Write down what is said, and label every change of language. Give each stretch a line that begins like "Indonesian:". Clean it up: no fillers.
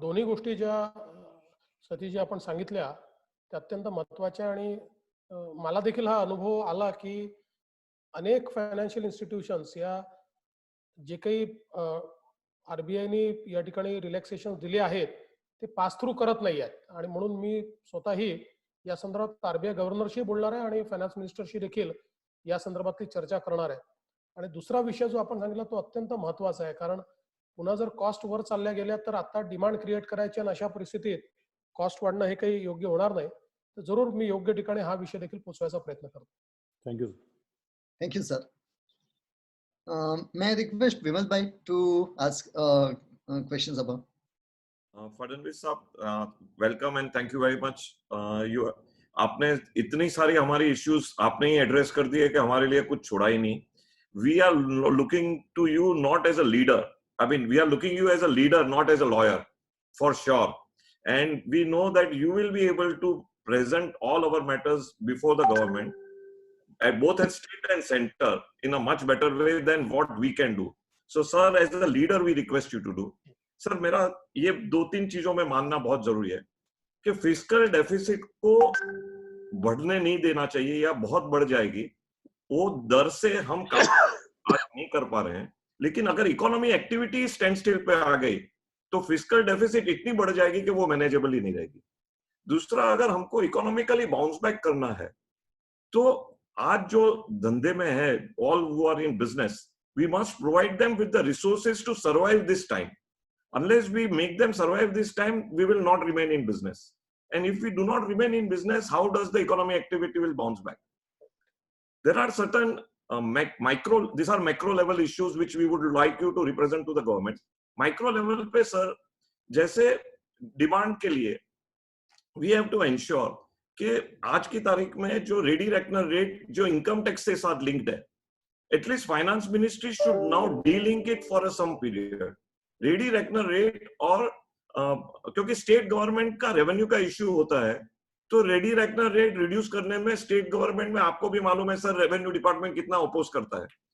Marathi: दोन्ही गोष्टी ज्या सतीश आपण सांगितल्या त्या अत्यंत महत्वाच्या आणि मला देखील हा अनुभव आला की अनेक फायनान्शियल इन्स्टिट्यूशन्स या जे काही आरबीआयने या ठिकाणी रिलॅक्सेशन दिले आहेत ते पास थ्रू करत नाही आहेत आणि म्हणून मी स्वतःही या संदर्भात आरबीआय गव्हर्नरशी बोलणार आहे आणि फायनान्स मिनिस्टरशी देखील या संदर्भातली चर्चा करणार आहे. आणि दुसरा विषय जो आपण सांगितला तो अत्यंत महत्वाचा आहे, कारण पुन्हा जर कॉस्ट वर चालल्या गेल्या तर आता डिमांड क्रिएट करायची आणि अशा परिस्थितीत कॉस्ट वाढणं हे काही योग्य होणार नाही. तर जरूर मी योग्य ठिकाणी हा विषय देखील पोहोचवायचा प्रयत्न करतो.
English: Thank you. Thank you sir. May I request Vimal Bhai to ask questions about?
Hindi: Fadnavis साहब,
English: Welcome and thank you very much.
Hindi: आपने इतनी सारी हमारी इश्यूज आपने ही एड्रेस कर दिए कि हमारे लिए कुछ छोड़ा ही नहीं.
English: We are looking to you not as a leader. I mean, we are looking you as a leader, not as a lawyer, for sure. And we know that you will be able to present all our matters before the government, both at state and center, in a much better way than what we can do. So, sir, as a leader, we request you to do.
Hindi: Sir, मेरा ये 2-3 चीजों में मानना बहुत जरूरी है कि fiscal deficit को बढ़ने नहीं देना चाहिए या बहुत बढ़ जाएगी. वो दर से हम काम नहीं कर पा रहे हैं. लेकिन अगर इकोनॉमी एक्टिविटी स्टैंड स्टिल पे आ गई तो फिस्कल डेफिसिट इतनी बढ़ जाएगी कि वो मैनेजेबल ही नहीं रहेगी. दूसरा, अगर हमको इकोनॉमिकली बाउंस बैक करना है तो आज जो धंधे में है,
English: All who are in business, we must provide them with the resources to survive this time. Unless we make them survive this time, we will not remain in business. And if we do not remain in business, how does the economy activity will bounce back?
Hindi: There are certain
English: these are macro level issues which we would like you to represent to the government.
Hindi: Micro level पे sir, जैसे demand के लिए
English: we have to ensure
Hindi: कि आज की तारीख में जो रेडी रेकनर रेट जो इनकम टैक्स के साथ लिंक्ड है,
English: At least finance ministry should now delink it for some period.
Hindi: Ready reckoner rate और क्योंकि स्टेट गवर्नमेंट का रेवेन्यू का इश्यू होता है तो रेडी रेकनर रेट रिड्यूस करने में स्टेट गवर्नमेंट में आपको भी मालूम है सर, रेवेन्यू डिपार्टमेंट कितना अपोज करता है.